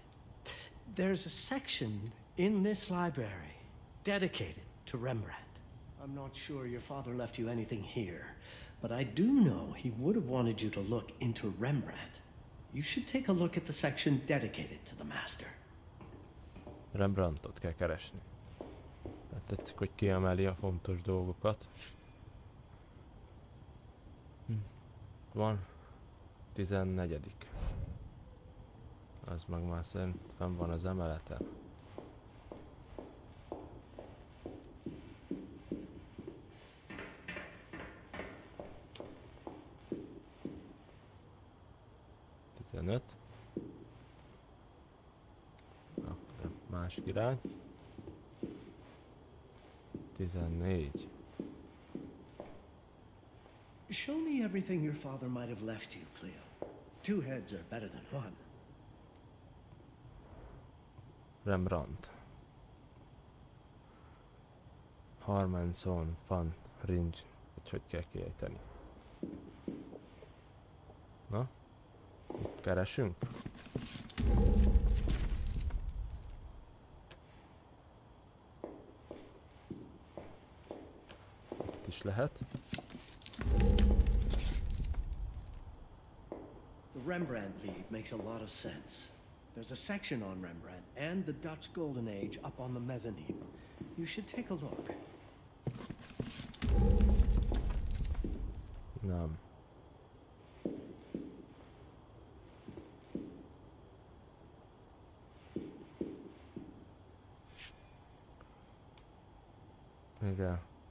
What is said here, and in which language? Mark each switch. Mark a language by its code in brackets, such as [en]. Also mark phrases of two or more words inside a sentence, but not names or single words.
[en] There's a section in this library dedicated to Rembrandt. I'm not sure your father left you anything here, but I do know he would have wanted you to look into Rembrandt. You should take a look at the section dedicated to the master. [hu] Rembrandtot kell keresni. Tehát tetszik, hogy kiemeli a fontos dolgokat. Van 14. Az meg már szerint fenn van az emeleten. Akkor másik irány. 14. [en] Show me everything your father might have left you, Cleo. 2 heads are better than 1. Rembrandt. [hu] Harmanson van Ringe, hogy kell kiejteni. Na? Itt keresünk? Itt is lehet. [en] The Rembrandt lead makes a lot of sense. There's a section on Rembrandt and the Dutch Golden Age up on the mezzanine. You should take a look. [hu] Nem. Igen.